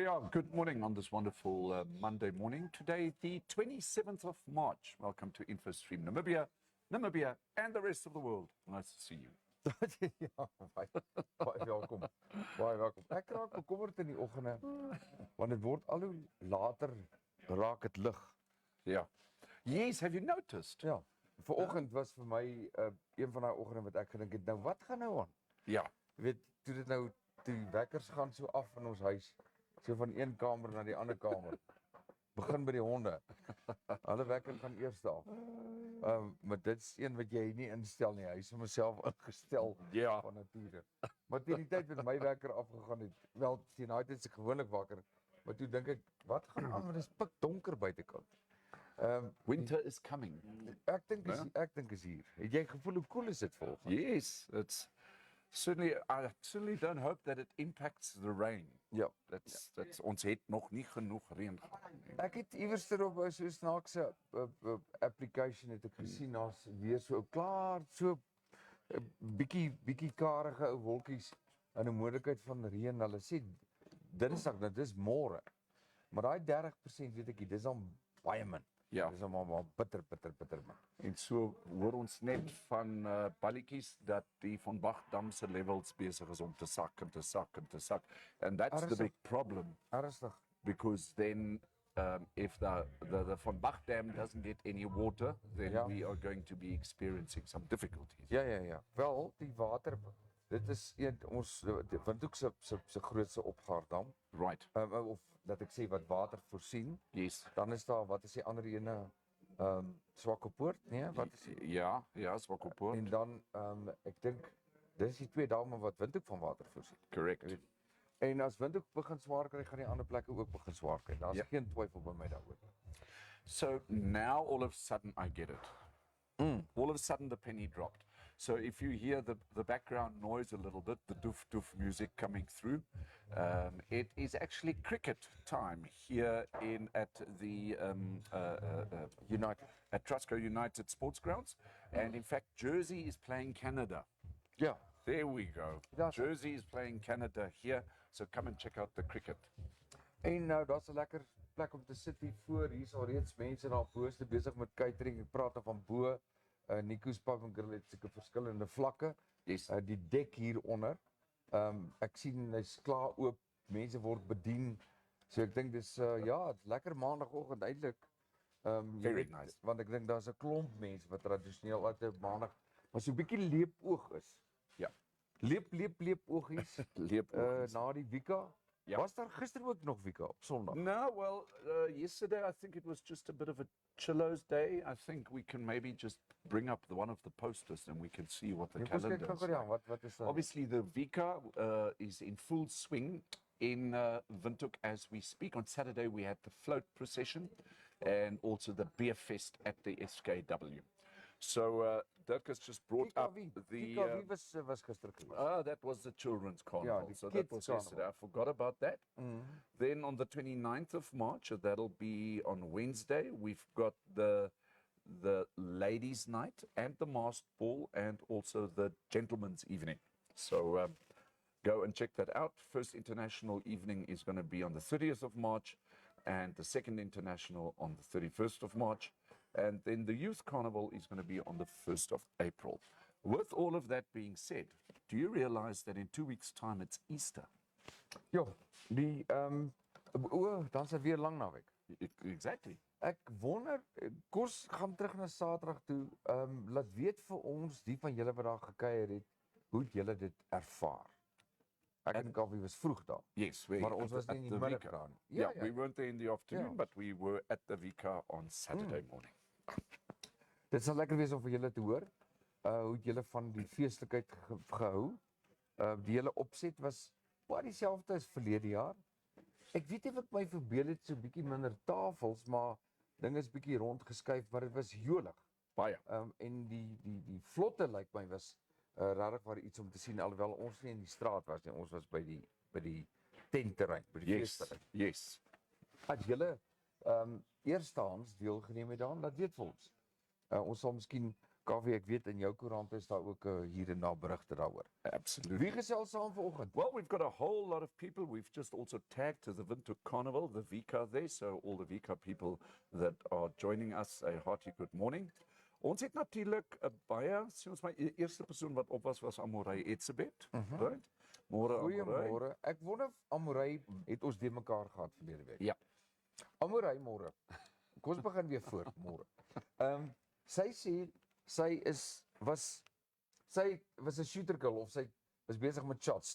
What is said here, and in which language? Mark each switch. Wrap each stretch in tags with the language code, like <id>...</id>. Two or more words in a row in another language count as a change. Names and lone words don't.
<en>Good morning on this wonderful Monday morning. Today, the 27th of March. Welcome to InfoStream Namibia, and the rest of the world. Nice to see you.</en> <af>Ja, baie welkom. Baie welkom. Ek raak bekommerd in die oggende want dit word al hoe later raak dit lig.</af> <en>Yeah. Yes, have you noticed?</en> <af>Ja. Vanoggend was vir my een van daai oggende wat ek gedink het, nou wat gaan nou aan? Ja. Jy weet, toe dit nou die wekkers gaan so af in ons huis, so van een kamer na die ander kamer. Begin by die honde. Hulle wekker gaan eers af. Maar dit is een wat jy nie instel nie. Hy is vir myself ingestel van nature. Maar teen die tyd met my wekker afgegaan het, wel teen daai tyd is ek gewoonlik wakker, maar toe dink ek, wat gaan aan? Want dit is pikdonker buitekant.</af> <en>Winter is coming.</en> <af>Ek dink is hier. Het jy gevoel hoe koel is dit volgens?</af> <en>Yes, it's certainly. I certainly don't hope that it impacts the rain.</en> <af>Ja. That's ons het nog nie genoeg reën gehad nie. Ek het iewers erop so 'n snaakse application het ek gesien, daar's weer so klaar so bietjie karige ou wolkies en 'n moontlikheid van reën. Hulle sê Dinsdag, dit is môre. Maar daai 30% weet ek, dis dan baie min. Ja. Dis maar bitter man. En so hoor ons net van balletjies dat die Van Bach-dam se levels besig is om te sak.</af> <en>And that's the big problem. Ernstig. Because then if the Van Bach Dam doesn't get any water, then we are going to be experiencing some difficulties.</en> <af>Ja. Wel, die water, dit is ons Windhoek se grootste opgaardam. Right. Of dat ek sê wat water voorsien. Yes. Dan is daar, wat is die ander ene, Swakopmund, nee, wat is die? Ja, Swakopmund. En dan, ek dink, dis die twee dame wat Windhoek van water voorsien. Correct. En as Windhoek begin swaar kry, gaan die ander plekke ook begin swaar kry. Daar's geen twyfel by my daaroor.</af> <en>So now all of a sudden I get it. All of a sudden the penny dropped. So if you hear the background noise a little bit, the doof music coming through, it is actually cricket time here at the at Trusco United Sports Grounds, and in fact Jersey is playing Canada. Ja. There we go. Jersey is playing Canada here, so come and check out the cricket.</en> <af>En nou, daar's 'n lekker plek om te sit hier voor. Hier's al reeds mense daar bo besig met catering. Ek praat van bo. Nico's Pub and Grill het seker verskillende vlakke. Yes. Die dek hieronder. Ek sien hy's klaar oop. Mense word bedien. So ek dink dis dit's lekker maandagooggend eintlik.</af> <en>Very nice.</en> <af>Want ek dink daar's 'n klomp mense wat tradisioneel altyd op maandag maar so 'n bietjie leepoog is. Ja. Leepoogies. Na die Wika. Ja. Was daar gister ook nog Wika op Sondag?</af> <en>No, well, yesterday I think it was just a bit of a chillo's day. I think we can maybe just bring up one of the posters and we can see what the calendar is.</en> <af>Wat is dat?</af> <en>Obviously, the Vika is in full swing in Windhoek as we speak. On Saturday, we had the float procession and also the beer fest at the SKW. So Dirkas just brought up the...</en> <af>Wie was gister geweest?</af> <en>That was the children's carnival. Yeah, so that was yesterday. I forgot about that. Then on the 29th of March, that'll be on Wednesday, we've got the ladies' night and the masked ball and also the gentleman's evening. So go and check that out. First international evening is going to be on the 30th of March and the second international on the 31st of March. And then the youth carnival is going to be on the 1st of April. With all of that being said, do you realize that in 2 weeks' time it's Easter?</en> <af>Ja, dan is weer lang naweek. Exactly. Ek wonder, kos gaan terug na Saterdag toe. Laat weet vir ons, die van julle wat daar gekuier het, hoe julle dit ervaar. Ek en Kaufeee was vroeg daar. Yes, maar ons was nie in die middag daar nie.</af> <en>Yeah, we weren't there in the afternoon, but we were at the Vika on Saturday morning.</en> <af>Dit sal lekker wees om vir julle te hoor, hoe julle van die feestelikheid gehou. Die hele opset was baie dieselfde as verlede jaar. Ek weet nie of ek my verbeel het so bietjie minder tafels, maar dinge is bietjie rondgeskuif, maar dit was jolig. Baie. En die vlotte lyk my was regtig waar iets om te sien, alhoewel ons nie in die straat was nie, ons was by die tentterrein, by die feesterrein. Yes. As julle eerstehands deelgeneem het daaraan, laat weet vir ons. Ons sal miskien Kaufeee, ek weet in jou koerant is daar ook hier en daar berigte daaroor. Absolutely. Wie gesels saam vanoggend?</af> <en>Well, we've got a whole lot of people. We've just also tagged to the Winter Carnival, the Vika there. So all the Vika people that are joining us, a hearty good morning.</en> <af>Ons het natuurlijk baie, sê ons maar, eerste persoon wat op was Amorey Etzebeth, right? Môre Amorey. Goeiemôre. Ek wonder of Amorey het ons de mekaar gehad verlede week. Ja. Amorey, môre. Kom ons begin weer voor môre. Sy sê sy was 'n shooter girl of sy was besig met shots.</af>